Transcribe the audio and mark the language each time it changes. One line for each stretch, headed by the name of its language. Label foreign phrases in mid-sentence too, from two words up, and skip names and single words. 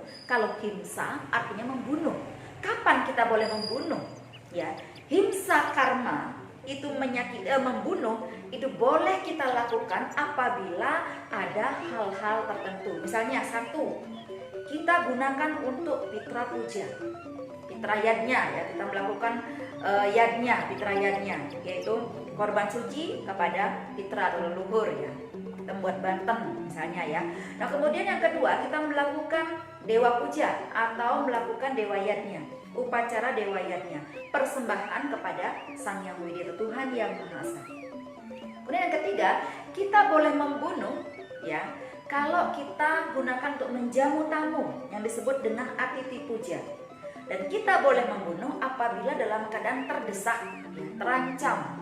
Indonesian: Kalau himsa artinya membunuh. Kapan kita boleh membunuh? Ya, himsa karma itu menyakiti, membunuh itu boleh kita lakukan apabila ada hal-hal tertentu. Misalnya satu, kita gunakan untuk pitra puja, pitra yadnya, ya, kita melakukan yadnya, pitra yadnya, yaitu korban suci kepada pitra atau leluhur, ya. Kita membuat banten misalnya, ya. Nah kemudian yang kedua, kita melakukan dewa puja atau melakukan dewa yadnya, upacara dewa yadnya, persembahan kepada Sang Yang Widi Wasa, Tuhan Yang Maha Esa. Kemudian yang ketiga, kita boleh membunuh, ya, kalau kita gunakan untuk menjamu tamu yang disebut dengan atiti puja. Dan kita boleh membunuh apabila dalam keadaan terdesak, ya, terancam.